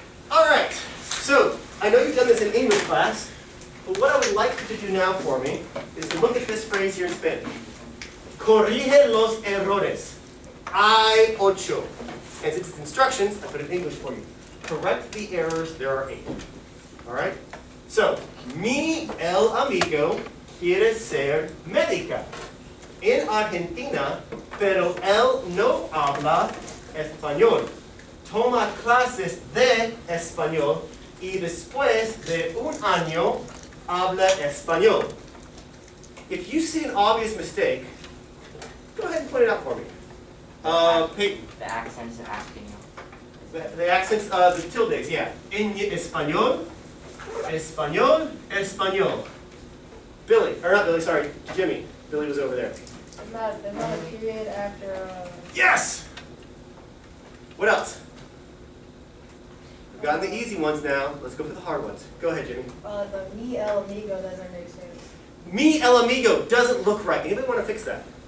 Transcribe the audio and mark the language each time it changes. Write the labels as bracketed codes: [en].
[en] All right, so I know you've done this in English class, but what I would like you to do now for me is to look at this phrase here in Spanish. [es] Corrige los errores. Hay ocho. [en] And since it's instructions, I put it in English for you. Correct the errors, there are 8. All right? [es] So, el amigo quiere ser médica en Argentina, pero él no habla español. Toma clases de español y después de un año habla español. [en] If you see an obvious mistake, go ahead and point it out for me. Peyton. The accents are asking you. The accents, the tildes, yeah. [es] En español, español, español. [en] Billy, or not Billy, sorry, Jimmy. Billy was over there. There's not a period after. Yes! What else? We've gotten the easy ones now. Let's go for the hard ones. Go ahead, Jimmy. The [es] mi el amigo [en] doesn't make sense. [es] Mi el amigo [en] doesn't look right. Anybody want to fix that?